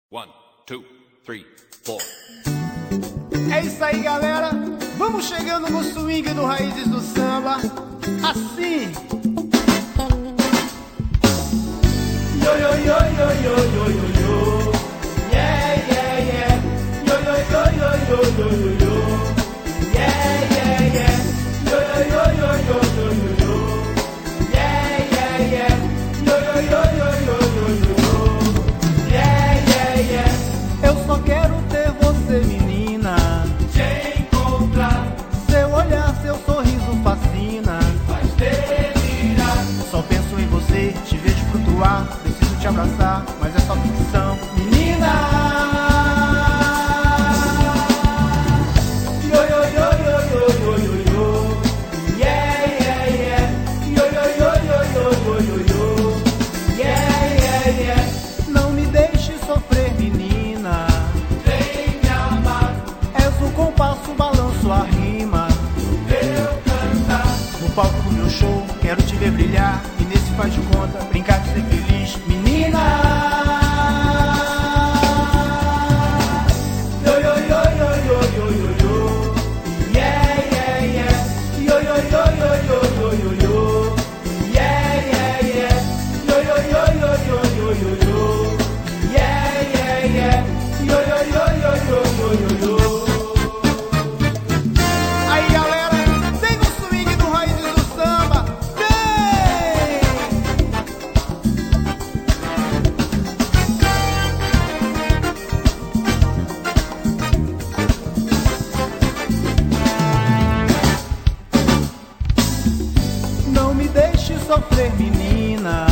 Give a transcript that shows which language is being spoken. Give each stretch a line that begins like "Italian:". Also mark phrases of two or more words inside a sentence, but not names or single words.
English: One, two, three, four.
Portuguese: É isso aí, galera. Vamos chegando no swing do Raízes do Samba. Assim. Yo, yo, yo, yo, yo, yo, yo, yo. Yeah, yeah, yeah. Yo, yo, yo, yo, yo, yo, yo, yo. Yeah, yeah, yeah. Yo, yo, yo, yo, yo, yo, yo, yo. Yeah, yeah, yeah. Yo, yo, yo, yo, yo, yo, yo, yo. Yeah, yeah, yeah. Eu só quero ter você, menina. Te encontrar, Seu olhar, seu sorriso fascina. faz delirar. Só penso em você, te vejo flutuar. Preciso te abraçar, mas é só ficção. Menina! Yo, yo, yo, yo, yo, yo, yo, yo. Yeah, yeah, yeah. Yo, yo, yo, yo, yo, yo, yo, yo. Yeah, yeah, yeah. Não me deixe sofrer, menina. Vem me amar, És o compasso, balanço a rima. eu cantar. No palco do meu show, quero te ver brilhar. E nesse faz de conta, brincar de ser feliz. Menina! Yo, yo, yo, yo, yo, yo, yo, yo. Yeah, yeah, yeah. Yo, yo, yo, yo, yo, yo, yo, yo. Yeah, yeah, yeah. Yo, yo, yo, yo, yo, yo, yo, yo. Yeah, yeah, yeah. Yo, yo, yo, yo, yo, yo, yo, yo. Aí, galera, vem no swing do Raízes do Samba. Vem! Não me deixe sofrer, menina.